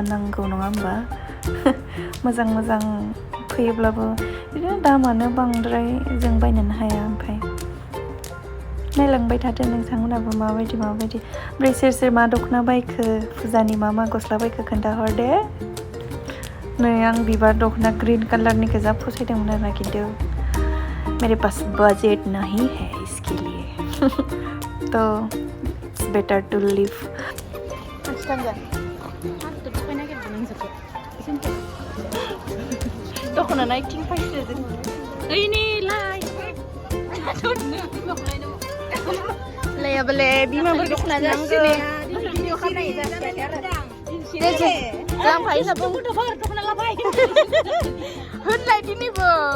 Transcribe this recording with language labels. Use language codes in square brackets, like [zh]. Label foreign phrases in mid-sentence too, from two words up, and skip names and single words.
[brx] नांगौ नङा होमबा मोजां फैयोब्लाबो बिदिनो दामानो बांद्राय जों बायनोनो हाया ओमफ्राय नायलांबाय थादो नोंथांमोनाबो माबायदि ओमफ्राय सोर मा दख'ना बायखो फुजानि मा गस्ला बायखो खोन्थाहर दे नै आं बिबार दख'ना ग्रीन कालारनि गोजा फसायदोंमोन आरोना खिन्थु [hi] मेरे पास बजट नहीं है इसके लिए तो [en] it's better to live [brx] दख'ना नायथिं फैदो जों ओइ नै लायाबाले बिमाफोर दख'ना जानांगौ लांफायो साबो गथ'फोर दख'ना लाबाय होनलाय दिनैबो